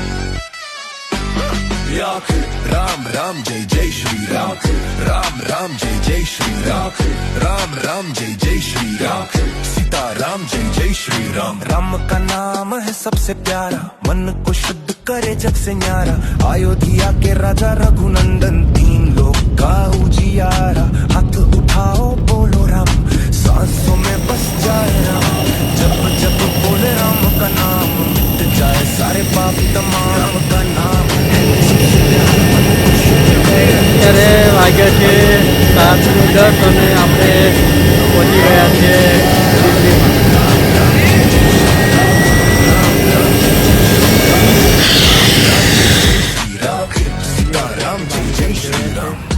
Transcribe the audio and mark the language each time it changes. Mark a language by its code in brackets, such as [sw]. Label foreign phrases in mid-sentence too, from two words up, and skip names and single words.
[hi] राम राम जय जय श्री राम. राम राम जय जय श्री राम। राम राम जय जय श्री राम. सीता राम जय जय श्री राम. राम का नाम है सबसे प्यारा, मन को शुद्ध करे जग से न्यारा. अयोध्या के राजा रघुनंदन, 3 लोक का उजियारा. हाथ उठाओ बोलो राम, सांसों में बस जाए राम. जब जब बोले राम का नाम, मिट जाए सारे पाप तमाम. राम का नाम [gu] અત્યારે વાગ્યા છે 7:10 અને આપણે પહોંચી ગયા છે [hi] सीता राम जय जय श्री राम.